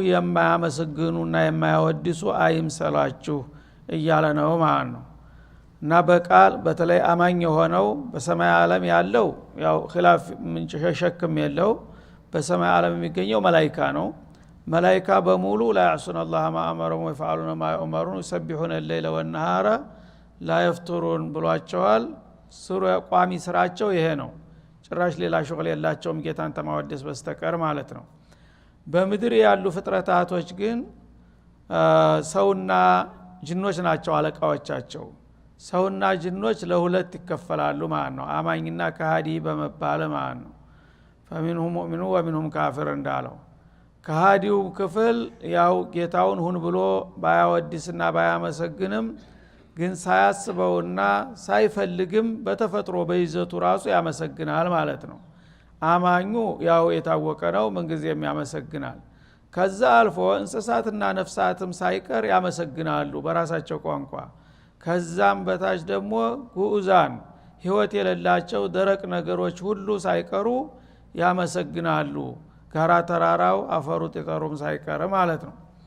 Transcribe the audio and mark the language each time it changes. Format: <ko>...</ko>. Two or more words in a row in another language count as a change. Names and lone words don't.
<am>የማያመሰግኑና የማያወድሱ አይምሰላችሁ እያለ ነው ማለት ነው እና በቃል በተለይ አማኝ የሆነው በሰማይ ዓለም ያለው ያው ኺላፍ ምንጭ ሸክም የለው በሰማይ ዓለም የሚገኘው መላእክት ነው። መላእክት በሙሉ</am> <ar>لا يعصون الله ما امرهم ويفعلون ما يؤمرون يسبحون الليل والنهار لا يفترون</ar> <am>ብሏቸዋል። ቋሚ ስራቸው ይሄ ነው። ጭራሽ ሌላ ሸغل የላቸውም ጌታን ተማወደስ በስተቀር ማለት ነው። በምድር ያሉ ፍጥረታቶች ግን ሰውና ጅኖች ናቸው አለቃዎቻቸው። ሰውና ጅኖች ለሁለት ይከፈላሉ ማለት ነው። አማኝና ከሃዲ በመባል ማለት ነው።</am> <ar>فمنهم مؤمن ومنهم كافر</ar> <am>እንዳለው ከሃዲው ክፍል ያው ጌታውን ሁን ብሎ ባያወድስና ባያመሰግንም ግን ሳያስበውና ሳይፈልግም በተፈጥሮ በይዘቱ ራሱ ያመሰግናል ማለት ነው። አማኙ ያው የታወቀ ነው፣ ምንጊዜም ያመሰግናል። ከዛ አልፎ እንስሳትና ነፍሳትም ሳይቀር ያመሰግናሉ በራሳቸው ቋንቋ። ከዛም በታች ደግሞ ጉኡዛን ህይወት የሌላቸው ደረቅ ነገሮች ሁሉ ሳይቀሩ ያመሰግናሉ። ጋራ ተራራው አፈሩ ጠጠሩም ሳይቀር ማለት ነው።</am>